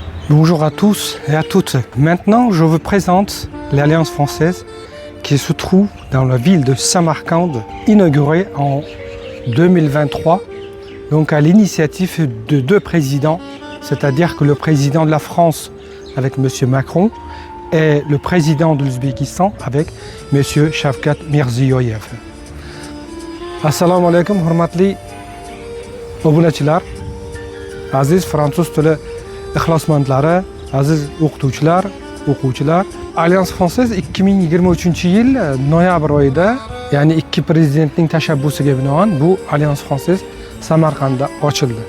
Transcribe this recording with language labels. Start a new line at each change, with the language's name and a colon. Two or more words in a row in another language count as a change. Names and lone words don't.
French: Bonjour à tous et à toutes. Maintenant, je vous présente l'Alliance française qui se trouve dans la ville de Samarcande, inaugurée en 2023, donc à l'initiative de deux présidents, c'est-à-dire que le président de la France avec M. Macron et le président de l'Ouzbékistan avec M. Shavkat Mirziyoyev.
Uzbek: Assalomu alaykum, hurmatli obunachilar, aziz fransuz tili ixlosmandlari, aziz o'qituvchilar, o'quvchilar. Alliance Française 2023-yil noyabr oyida, ya'ni ikki prezidentning tashabbusiga binoan bu Alliance Française Samarqandda ochildi.